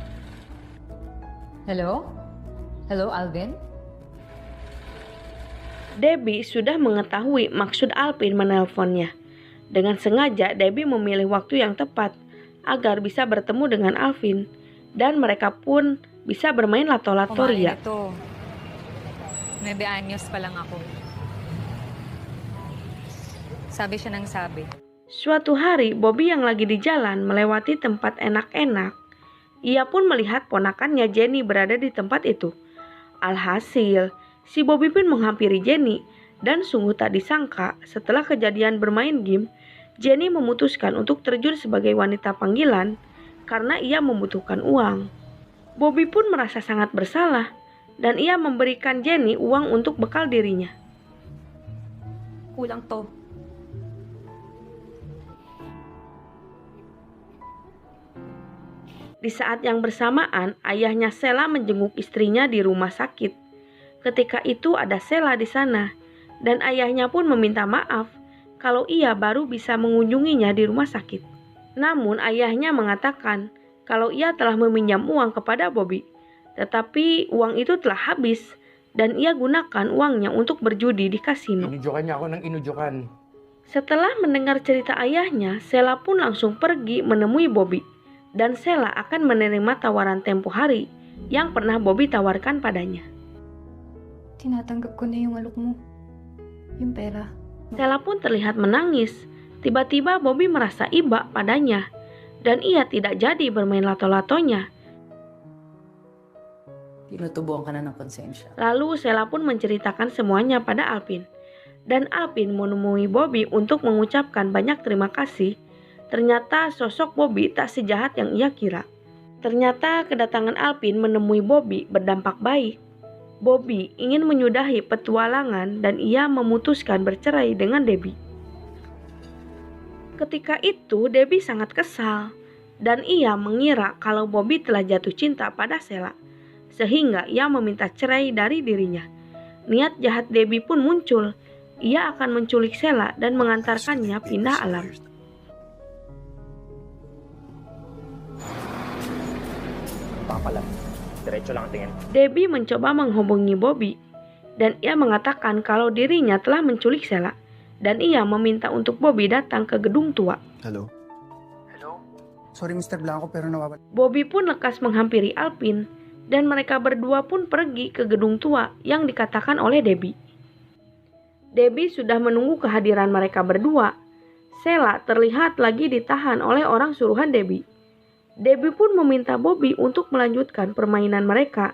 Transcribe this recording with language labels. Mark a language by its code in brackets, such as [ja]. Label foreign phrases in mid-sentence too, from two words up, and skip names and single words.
[en] Hello? Hello, Alvin? [id] Debbie sudah mengetahui maksud Alvin menelponnya. Dengan sengaja Debbie memilih waktu yang tepat agar bisa bertemu dengan Alvin dan mereka pun bisa bermain lato-lato ria. [tl] Ito. 9 anyos pa lang ako. Sabi siya ng sabi. [id] Suatu hari Bobby yang lagi di jalan melewati tempat enak-enak. Ia pun melihat ponakannya Jenny berada di tempat itu. Alhasil, si Bobby pun menghampiri Jenny dan sungguh tak disangka setelah kejadian bermain game, Jenny memutuskan untuk terjun sebagai wanita panggilan karena ia membutuhkan uang. Bobby pun merasa sangat bersalah dan ia memberikan Jenny uang untuk bekal dirinya. [tl] Kulang to. [id] Di saat yang bersamaan, ayahnya Sheila menjenguk istrinya di rumah sakit. Ketika itu ada Sheila di sana dan ayahnya pun meminta maaf kalau ia baru bisa mengunjunginya di rumah sakit. Namun ayahnya mengatakan kalau ia telah meminjam uang kepada Bobby, tetapi uang itu telah habis dan ia gunakan uangnya untuk berjudi di kasino. [tl] Inudyokan niya ako ng inudyokan. [id] Setelah mendengar cerita ayahnya, Sheila pun langsung pergi menemui Bobby dan Sheila akan menerima tawaran tempo hari yang pernah Bobby tawarkan padanya. [tl] Tinatanggap ko na yung alok mo. Yung pera. [id] Sheila pun terlihat menangis. Tiba-tiba Bobby merasa iba padanya dan ia tidak jadi bermain lato-latonya. [tl] Tinutubuan ka na ng konsensya. [id] Lalu Sheila pun menceritakan semuanya pada Alvin. Dan Alvin menemui Bobby untuk mengucapkan banyak terima kasih. Ternyata sosok Bobby tak sejahat yang ia kira. Ternyata kedatangan Alvin menemui Bobby berdampak baik. Bobby ingin menyudahi petualangan dan ia memutuskan bercerai dengan Debbie. Ketika itu Debbie sangat kesal dan ia mengira kalau Bobby telah jatuh cinta pada Sheila. Sehingga ia meminta cerai dari dirinya. Niat jahat Debbie pun muncul. Ia akan menculik Sheila dan mengantarkannya pindah alam. [tl] Papalat. Diretso lang ang tingin. [id] Debbie mencoba menghubungi Bobby dan ia mengatakan kalau dirinya telah menculik Sheila dan ia meminta untuk Bobby datang ke gedung tua. [en] Hello? Hello? [tl] Sorry Mr. Blanco pero nawawala. [id] Bobby pun lekas menghampiri Alpin dan mereka berdua pun pergi ke gedung tua yang dikatakan oleh Debbie. Debbie sudah menunggu kehadiran mereka berdua. Sheila terlihat lagi ditahan oleh orang suruhan Debbie. Debbie pun meminta Bobby untuk melanjutkan permainan mereka.